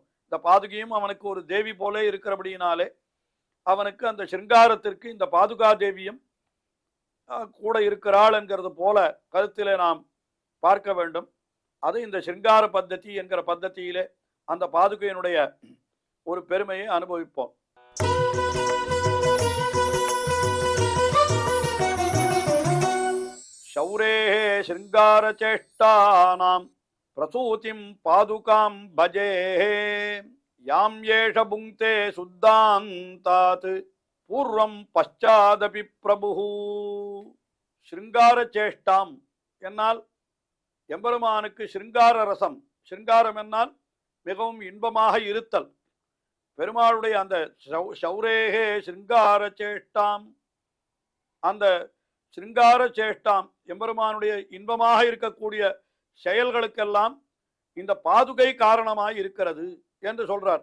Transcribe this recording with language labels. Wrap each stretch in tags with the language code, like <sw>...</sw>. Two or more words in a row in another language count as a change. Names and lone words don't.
<ta>இந்த பாதுகையும் அவனுக்கு ஒரு தேவி போலே இருக்கிறபடியினாலே அவனுக்கு அந்த சிருங்காரத்திற்கு இந்த பாதுகா தேவியும் கூட இருக்கிறாள் என்கிறது போல கருத்திலே நாம் பார்க்க வேண்டும். அது இந்த சிருங்கார பத்ததி என்கிற பத்ததியிலே அந்த பாதுகையினுடைய ஒரு பெருமையை அனுபவிப்போம்.</ta> <sa>शौरे श्रृंगार चेष्टानां प्रसूतिं पादुकां भजे यां येष भुङ्क्ते शुद्धान्तात् पूर्वं पश्चादपि प्रभुः. श्रृंगार चेष्टाम</sa> <ta>என்னால் எம்பெருமானுக்கு ஸ்ருங்கார ரசம், ஸ்ருங்காரம் என்னால் மிகவும் இன்பமாக இருத்தல், பெருமாளுடைய அந்த</ta> <sa>शौरेः श्रृंगार चेष्टाम्,</sa> <ta>அந்த</ta> <sa>श्रृंगार चेष्टाम्</sa> <ta>எம்பெருமானுடைய இன்பமாக இருக்கக்கூடிய செயல்களுக்கெல்லாம் இந்த பாதுகை காரணமாய் இருக்கிறது என்று சொல்றார்.</ta>